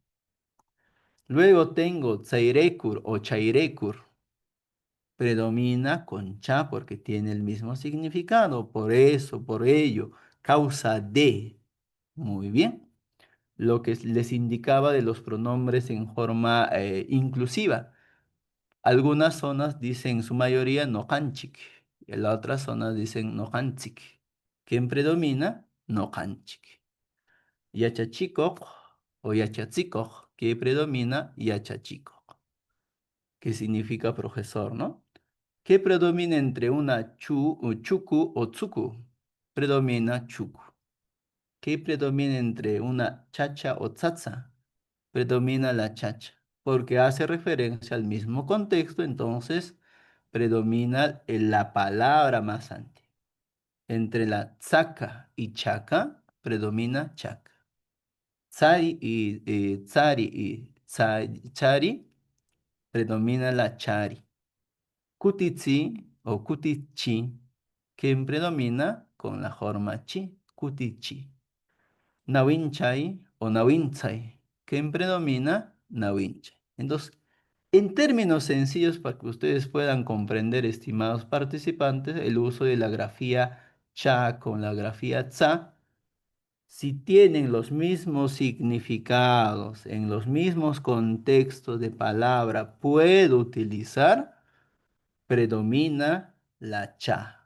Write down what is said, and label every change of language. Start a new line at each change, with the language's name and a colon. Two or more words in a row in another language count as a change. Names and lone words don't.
Spanish: Luego tengo tsairekur o chairekur, predomina con cha porque tiene el mismo significado, por eso, por ello, causa de. Muy bien. Lo que les indicaba de los pronombres en forma inclusiva. Algunas zonas dicen en su mayoría
Quechua: no canchik,
Spanish: y en la otra zona dicen
Quechua: no canchik.
Spanish: ¿Quién predomina?
Quechua: No canchik.
Spanish: Yachachikok o yachatzikok, que predomina yachachikok, que significa profesor, ¿no? ¿Qué predomina entre una chuku o tsuku? Predomina chuku. ¿Qué predomina entre una chacha o tsatsa? Predomina la chacha, porque hace referencia al mismo contexto, entonces predomina la palabra más antes. Entre la tsaca y chaca, predomina chaca. Chari, predomina la chari. Kutitsi o kutichi, que predomina con la forma chi, kutichi. Nawinchay o nawinzay, que predomina nawinchay. Entonces, en términos sencillos, para que ustedes puedan comprender, estimados participantes, el uso de la grafía cha con la grafía tsa, si tienen los mismos significados, en los mismos contextos de palabra, puedo utilizar, predomina la cha.